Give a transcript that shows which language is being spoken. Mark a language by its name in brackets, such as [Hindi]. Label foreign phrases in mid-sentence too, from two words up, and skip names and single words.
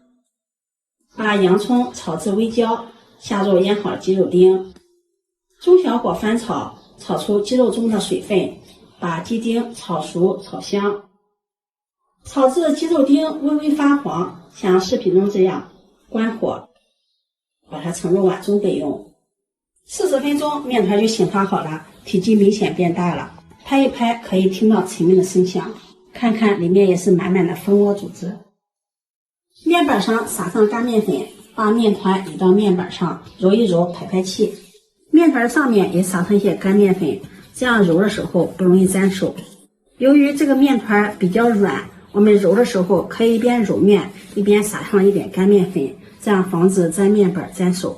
[Chinese] 把洋蔥炒至微焦，下入醃好的雞肉丁，中小火翻炒，炒出雞肉中的水分，把鸡丁炒熟炒香，炒至雞肉丁微微發黃，像視頻中這樣，關火，把它盛入碗中備用。40分鐘面團就醒發好了，體積明顯變大了，拍一拍可以聽到沉悶的聲響，看看裡面也是滿滿的蜂窩組織。面板上撒上乾面粉，把面團移到面板上，揉一揉，排排氣。面团上面也撒上一些乾面粉，這樣揉的時候不容易沾手。由於這個面团比較軟，我們揉的時候可以一邊揉面一邊撒上一點乾面粉，這樣防止沾面板沾手。